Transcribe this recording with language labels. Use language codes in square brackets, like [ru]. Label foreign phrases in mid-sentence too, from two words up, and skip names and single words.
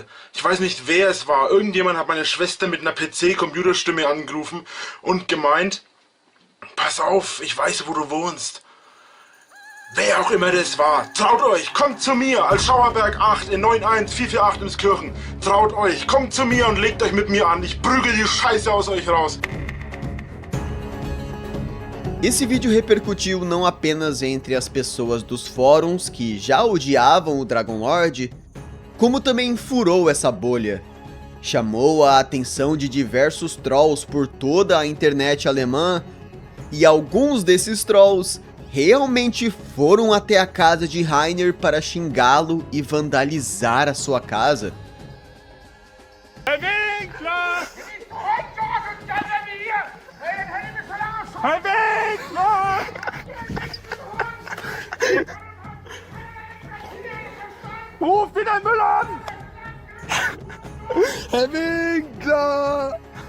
[de] Ich weiß nicht wer es war. Irgendjemand hat meine Schwester mit einer PC-Computerstimme angerufen und gemeint, pass auf, ich weiß, wo du wohnst. Wer auch immer das war, traut euch, kommt zu mir als Schauerberg 8 in 91448 ins Kirchen. Traut euch, kommt zu mir und legt euch mit mir an. Ich prügel die Scheiße aus euch raus. [pt] Esse vídeo repercutiu não apenas entre as pessoas dos fóruns que já odiavam o Dragon Lord, como também furou essa bolha. Chamou a atenção de diversos trolls por toda a internet alemã, e alguns desses trolls realmente foram até a casa de Rainer para xingá-lo e vandalizar a sua casa. [de] Herr Winkler! Herr Winkler! Ruf den Müll an! Herr Winkler!